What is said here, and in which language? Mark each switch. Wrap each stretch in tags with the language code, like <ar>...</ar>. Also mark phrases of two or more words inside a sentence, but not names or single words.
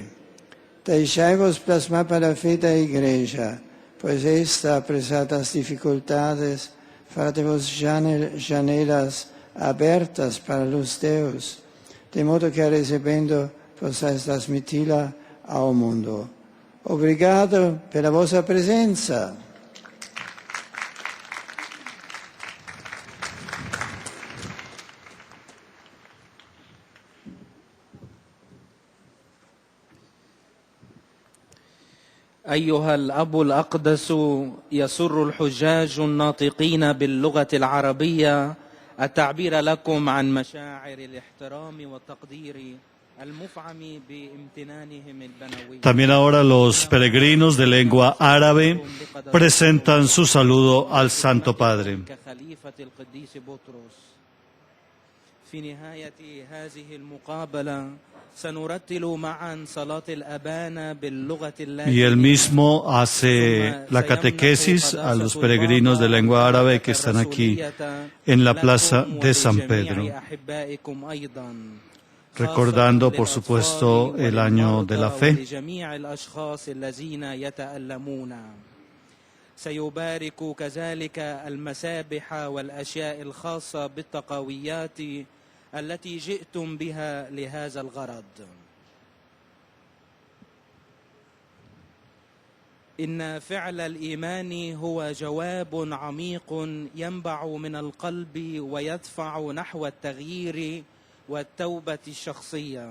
<pt>Deixai-vos plasmar para a fé da Igreja, pois esta, apesar das dificuldades, fará de vos janelas abertas para a luz de Deus, de modo que, recebendo, possais transmiti-la ao mundo. Obrigado pela vossa presença.</pt> <ar>أيها الأب الأقدس، يسر الحجاج الناطقين باللغة العربية التعبير لكم عن مشاعر الاحترام والتقدير المفعم بامتنانهم البنوي.</ar> <es>También ahora los peregrinos de lengua árabe presentan su saludo al Santo Padre.</es> <ar>كخليفة القديس بطرس. في نهاية هذه المقابلة سنرتل معا صلاة الأبانا باللغة</ar> <es>Y él mismo hace la catequesis a los peregrinos de lengua árabe que están aquí en la plaza de San Pedro, recordando, por supuesto, el año de la fe.</es> <ar>سيبارك كذلك المسابح والأشياء الخاصة بالتقويات التي جئتم بها لهذا الغرض. إن فعل الإيمان هو جواب عميق ينبع من القلب ويدفع نحو التغيير والتوبة الشخصية.</ar>